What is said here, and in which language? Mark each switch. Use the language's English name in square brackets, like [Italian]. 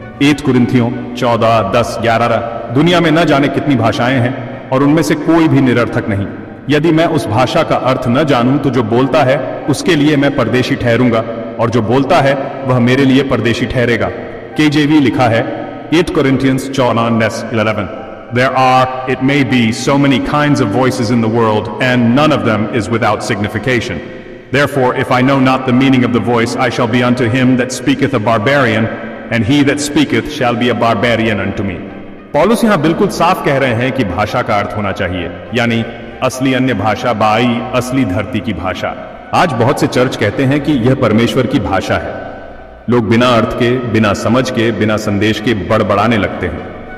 [Hindi] 1 कुरिन्थियों 14:10-11। दुनिया में न जाने कितनी भाषाएं हैं और उनमें से कोई भी निरर्थक नहीं। यदि मैं उस भाषा का अर्थ न जानूं तो जो बोलता है उसके लिए मैं परदेशी ठहरूंगा, और जो बोलता है वह मेरे लिए परदेशी ठहरेगा। KJV लिखा है 8 Corinthians 14:11. [English] There are, it may be, so many kinds of voices in the world, and none of them is without signification. Therefore, if I know not the meaning of the voice, I shall be unto him that speaketh a barbarian, and he that speaketh shall be a barbarian unto me. [Hindi] पौलुस यहां बिल्कुल साफ कह रहे हैं कि भाषा का अर्थ होना चाहिए, यानी असली अन्य भाषा बाई असली धरती की भाषा। आज बहुत से चर्च कहते हैं कि यह परमेश्वर की भाषा है। लोग बिना अर्थ के, बिना समझ के, बिना संदेश के बड़बड़ाने लगते हैं।